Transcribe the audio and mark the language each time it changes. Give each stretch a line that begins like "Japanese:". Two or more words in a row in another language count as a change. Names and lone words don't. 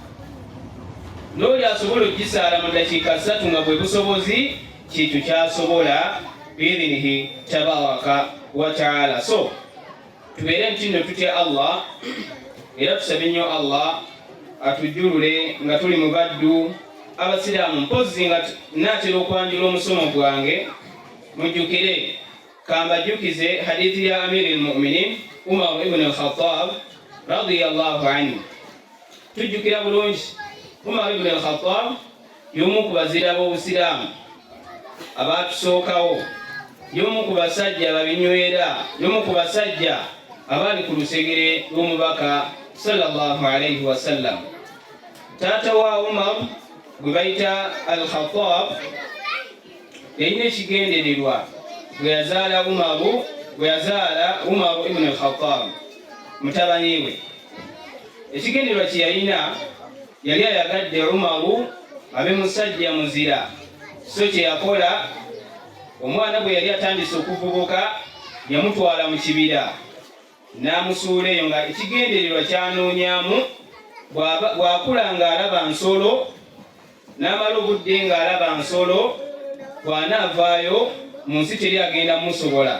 Ganda: N'oli asobola okugisaala mu ddakiika 3 nga bwe busobozi, kintu kyasobola
Arabic: بإذنه تبارك وتعالى.
Ganda: So tubeere nti nno tutya Allah, era tusabe nnyo Allah atujjulule nga tuli mu baddu abasiraamu. Mpozzi nga naatera okwanjula omusomo gwange, mujjukire kambajjukize hadithi ya
Arabic: أمير المؤمنين
Ganda: Umar ibn al-Khattab
Arabic: رضي الله عنه.
Ganda: Tujjukira bulungi Umar ibn al-Khattab y'omu ku bazira b'obusiraamu abaatusookawo, y'omu ku basajja babinywera, y'omu ku basajja abaali ku lusegere lw'omubaka
Arabic: صلى الله عليه وسلم.
Ganda: Taata wa Umar gwe bayita al-Khattab yalina ekigendererwa gwe yazaala Umar ibn al-Khattab mutabani we. Ekigendererwa kye yalina, yali ayagadde Umaru abe musajja muzira. So kye yakola, omwana bwe yali atandise okuvubuka yamutwala mu kibira n'amusuula eyo nga ekigendererwa kyanoonyaamu bw'akula ng'alaba nsolo, n'amala obudde ng'alaba nsolo, bw'anaavaayo mu nsi teri agenda mumusobola.